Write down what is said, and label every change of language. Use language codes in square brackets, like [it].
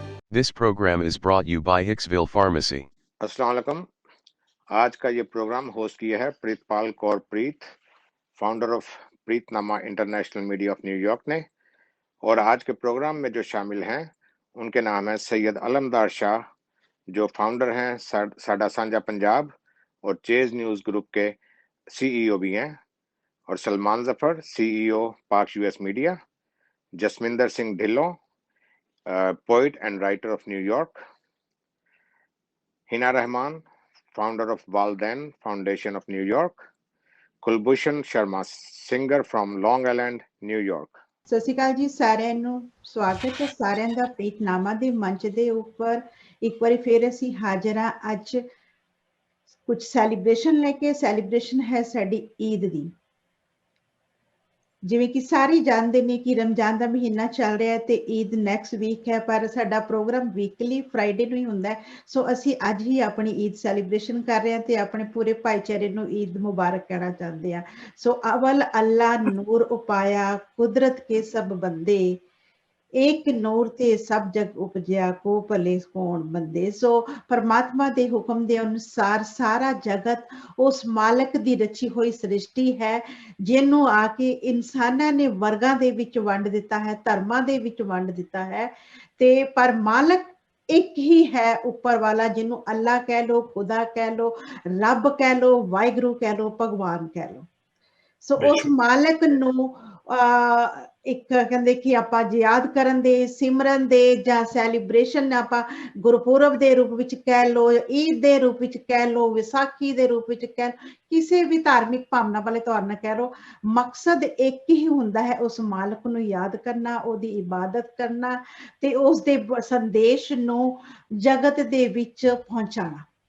[en] This program is brought you by Hicksville Pharmacy. [hi] अस्सलाम वालेकुम। आज का ये प्रोग्राम होस्ट किया है प्रीतपाल कौर प्रीत, founder of प्रीतनामा international media of New York ने। और आज के प्रोग्राम में जो शामिल हैं उनके नाम है सैयद अलमदार शाह, जो फाउंडर हैं साडा सांझा पंजाब और चेज न्यूज़ ग्रुप के सीईओ भी हैं, और सलमान जफर, सीईओ पाक US media, Jasminder Singh Dhillon, poet and writer of New York, Hina Rahman, [en] founder of Walden Foundation of New York, [hi] Kulbhushan Sharma, singer from Long Island, New York. [pa] ਸਤਿ ਸ਼੍ਰੀ ਅਕਾਲ ਜੀ ਸਾਰਿਆਂ ਨੂੰ, ਸਵਾਗਤ ਹੈ ਸਾਰਿਆਂ ਦਾ ਪ੍ਰੀਤਨਾਮਾ ਦੇ ਮੰਚ ਦੇ ਉੱਪਰ। ਇੱਕ ਵਾਰੀ ਫੇਰ ਅਸੀਂ ਹਾਜ਼ਰ ਹਾਂ। ਅੱਜ ਕੁਝ ਸੈਲੀਬ੍ਰੇਸ਼ਨ ਲੈ ਕੇ। ਸੈਲੀਬ੍ਰੇਸ਼ਨ ਹੈ ਸਾਡੀ ਈਦ ਦੀ। ਜਿਵੇਂ ਕਿ ਸਾਰੇ ਜਾਣਦੇ ਨੇ ਕਿ ਰਮਜ਼ਾਨ ਦਾ ਮਹੀਨਾ ਚੱਲ ਰਿਹਾ ਹੈ ਤੇ ਈਦ ਨੈਕਸਟ ਵੀਕ ਹੈ, ਪਰ ਸਾਡਾ ਪ੍ਰੋਗਰਾਮ ਵੀਕਲੀ ਫਰਾਈਡੇ ਨੂੰ ਹੀ ਹੁੰਦਾ ਹੈ। ਸੋ ਅਸੀਂ ਅੱਜ ਹੀ ਆਪਣੀ ਈਦ ਸੈਲੀਬ੍ਰੇਸ਼ਨ ਕਰ ਰਹੇ ਹਾਂ ਤੇ ਆਪਣੇ ਪੂਰੇ ਭਾਈਚਾਰੇ ਨੂੰ ਈਦ ਮੁਬਾਰਕ ਕਹਿਣਾ ਚਾਹੁੰਦੇ ਹਾਂ। ਸੋ ਅਵਲ ਅੱਲਾ ਨੂਰ ਉਪਾਇਆ, ਕੁਦਰਤ ਕੇ ਸਭ ਬੰਦੇ, एक नूर ते सब जग उपजया, को भले कौन बंदे। सो परमात्मा दे हुक्म दे अनुसार सारा जगत उस मालक दी रची हुई सृष्टि है, जिन्हों आके इंसाना ने वर्गां दे विच वंड दिता है, धर्मां दे विच वंड दिता है। ते पर मालक एक ही है ऊपर वाला, जिन्हों अल्लाह कह लो, खुदा कह लो, रब कह लो, वाहिगुरू कह लो, भगवान कह लो। सो उस मालक नूं ਇੱਕ ਕਹਿੰਦੇ ਕਿ ਆਪਾਂ ਯਾਦ ਕਰਨ ਦੇ, ਸਿਮਰਨ ਦੇ ਜਾਂ ਸੈਲੀਬ੍ਰੇਸ਼ਨ ਆਪਾਂ ਗੁਰਪੁਰਬ ਦੇ ਰੂਪ ਵਿੱਚ ਕਹਿ ਲੋ, ਈਦ ਦੇ ਰੂਪ ਵਿੱਚ ਕਹਿ ਲੋ, ਵਿਸਾਖੀ ਦੇ ਰੂਪ ਵਿੱਚ ਕਹਿ ਲੋ, ਕਿਸੇ ਵੀ ਧਾਰਮਿਕ ਭਾਵਨਾ ਵਾਲੇ ਤੌਰ ਨਾਲ ਕਹਿ ਲੋ, ਮਕਸਦ ਇੱਕ ਹੀ ਹੁੰਦਾ ਹੈ, ਉਸ ਮਾਲਕ ਨੂੰ ਯਾਦ ਕਰਨਾ, ਉਹਦੀ ਇਬਾਦਤ ਕਰਨਾ ਤੇ ਉਸ ਦੇ ਸੰਦੇਸ਼ ਨੂੰ ਜਗਤ ਦੇ ਵਿੱਚ ਪਹੁੰਚਾਉਣਾ।